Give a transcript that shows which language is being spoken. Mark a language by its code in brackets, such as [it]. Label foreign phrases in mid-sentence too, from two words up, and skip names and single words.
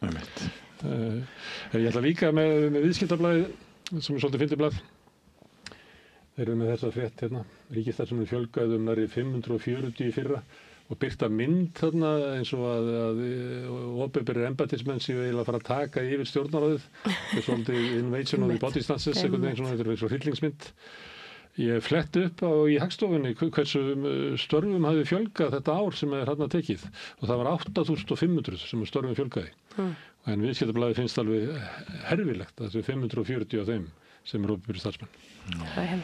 [is] Ég ætla líka með viðskiptablaðið sem er svolítið fyndið blað. Þeir eru með þessa frétt hérna. Ríkisstarfsmönnum fjölgaði nærri 540 í fyrra og birta mynd þarna eins og að opinberir embættismenn séu eiginlega að fara að taka yfir stjórnarráðið. Það er svolítið [en] invasion of the body stances, [is] einhvern veginn svona, þetta er eins og hryllingsmynd. Ég flett upp í Hagstofunni hversu störfum hafi fjölgað þetta ár sem er hérna tekið og það var 8.500 sem störfum fjölgaði. En viðskiptablaðið finnst alveg herfilegt að þessu 540 af þeim sem eru opinberir starfsmenn.